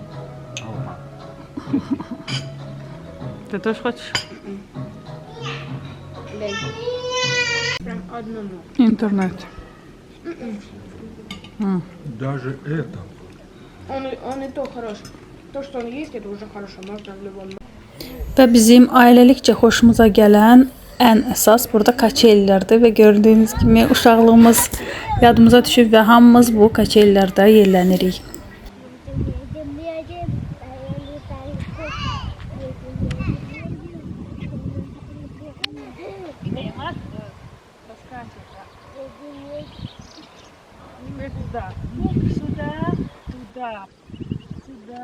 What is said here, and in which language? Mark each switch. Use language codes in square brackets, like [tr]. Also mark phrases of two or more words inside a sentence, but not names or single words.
[ru] Ты тоже хочешь? Прям одному. İnternet. Даже это. Он и то хорош. То, что он есть, это уже хорошо. Можно в любом. [az] Və bizim ailəlikcə xoşumuza gələn ən əsas burada kaçellərdir və gördüyünüz kimi uşaqlığımız yadımıza düşüb və hamımız bu kaçellərdə yerlənirik. [ru] Сюда. Сюда. Туда. Сюда.